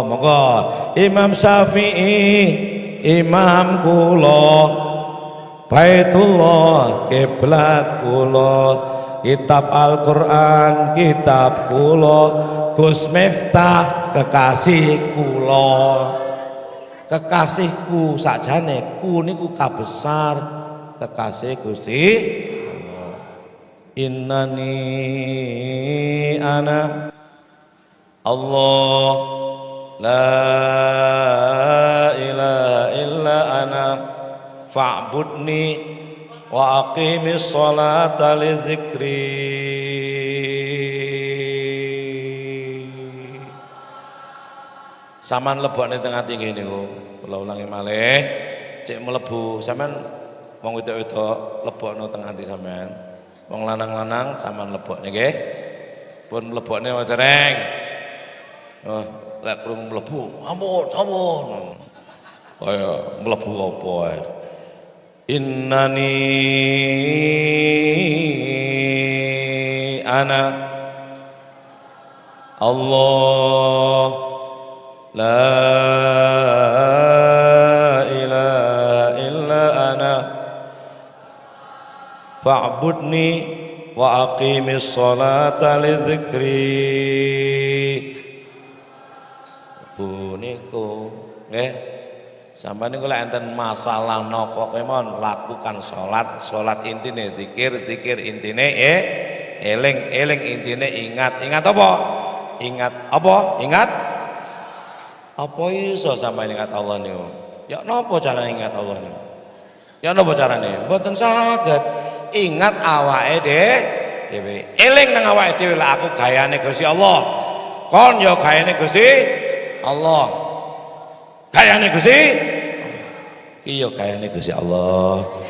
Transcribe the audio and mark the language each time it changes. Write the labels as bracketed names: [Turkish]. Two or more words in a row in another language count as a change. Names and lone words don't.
[Javanese] Monggo Imam Syafi'i imam kula, Baitullah kiblat kula, kitab Al-Qur'an kitab kula, Gus Miftah kekasih kula. Kekasihku sakjane ku niku kabesar kekasih Gusti Allah. [Arabic] إنني أنا الله لا إله إلا أنا فاعبدني وأقم الصلاة لذكري. [Javanese] Saman lebokne teng ati niku kula ulangi malih cek mlebu sampean wong wedok-wedok lebokno teng ati sampean, wong lanang-lanang saman lebokne nggih pun mlebokne dereng. Oh lek krungu mlebu ampun kaya mlebu apa ae. [Arabic] إنني أنا الله لا إله إلا أنا فاعبدني وأقم الصلاة لذكري. [Javanese] Niku nggih sampeyan niku lek enten masalah napa kemawon [Indonesian] lakukan salat [Javanese] intine zikir intine eling intine ingat apa? Ingat apa iso sampeyan ingat Allah niku? Ya napa carane ingat Allah niku? Ya napa carane? Mboten saged. Ingat awake dhewe. Eling nang awake dhewe lek aku gayane Gusti Allah. Kon ya gayane Gusti Allah. Gayane Gusti iya gayane Gusti Allah.